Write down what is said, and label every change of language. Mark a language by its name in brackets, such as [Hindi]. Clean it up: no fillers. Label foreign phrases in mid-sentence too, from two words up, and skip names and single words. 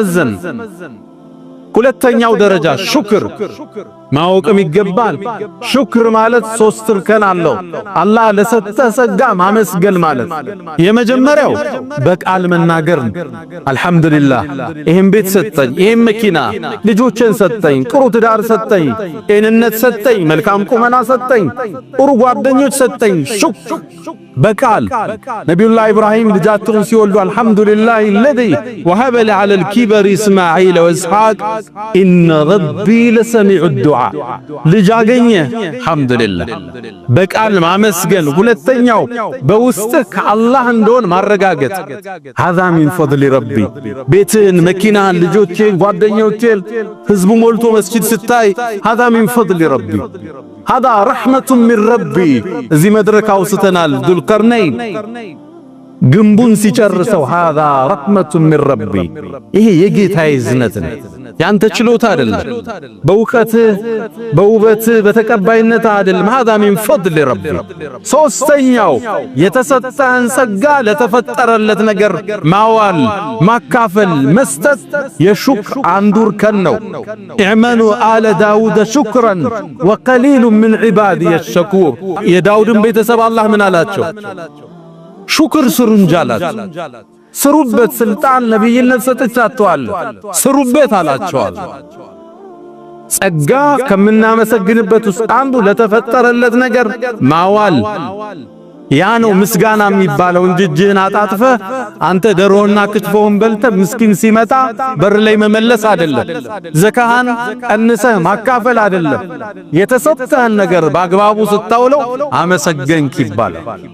[Amharic] ልትመዘን። ሁለተኛው ደረጃ ሹክር ማወቅም ይገባል። ሹክር ማለት ሶስት እርከን አለው። አላህ ለሰጠ ጸጋ ማመስገን ማለት የመጀመሪያው በቃል መናገር ነው። አልሐምዱሊላህ ይሄን ቤት ሰጠኝ፣ ይሄን መኪና፣ ልጆችን ሰጠኝ፣ ጥሩ ትዳር ሰጠኝ፣ ጤንነት ሰጠኝ፣ መልካም ቁመና ሰጠኝ፣ ጥሩ ጓደኞች ሰጠኝ። ሹክር በቃል ነቢዩላህ ኢብራሂም ልጃቸውን ሲወልዱ አልሐምዱሊላህ [Arabic] الذي وهب لي على الكبر إسماعيل وإسحاق إن ربي لسميع الدعاء [Amharic] ልጅ አገኘ አልሐምዱሊላህ በቃል ማመስገን። ሁለተኛው በውስጥህ ከአላህ እንደሆነ ማረጋገጥ [Arabic] هذا من فضل ربي [Amharic] ቤትን፣ መኪናን፣ ልጆችን፣ ጓደኞችን ህዝቡ ሞልቶ መስጂድ ስታይ [Arabic] هذا من فضل ربي هذا رحمة من ربي [Amharic] እዚህ መድረክ አውስተናል ዙልቀርነይን ግንቡን ሲጨርሰው [Arabic] هذا رحمة من ربي [Amharic] ይሄ የጌታዬ እዝነት ነው፣ ያንተ ችሎታ አይደለም፣ በእውቀትህ በውበትህ በተቀባይነት አይደለም። [Arabic] هذا من فضل ربي [Amharic] ሶስተኛው የተሰጠህን ጸጋ ለተፈጠረለት ነገር ማዋል፣ ማካፈል፣ መስጠት የሹክር አንዱ እርከን ነው። [Arabic] اعملوا آل داود شكرا وقليل من عبادي الشكور [Amharic] የዳውድን ቤተሰብ አላህ ምን አላቸው? ሹክር ስሩ እንጂ አላቸው። ስሩበት፣ ስልጣን ነብይነት ሰጥቻችኋለሁ ስሩበት አላቸዋል። ጸጋ ከምናመሰግንበት ውስጥ አንዱ ለተፈጠረለት ነገር ማዋል ያ ነው ምስጋና የሚባለው እንጂ እጅህን አጣጥፈህ አንተ ደሮና ክትፎውን በልተህ ምስኪን ሲመጣ በር ላይ መመለስ አይደለም። ዘካህን ቀንሰህ ማካፈል አይደለም። የተሰጠህን ነገር በአግባቡ ስታውለው አመሰገንክ ይባላል።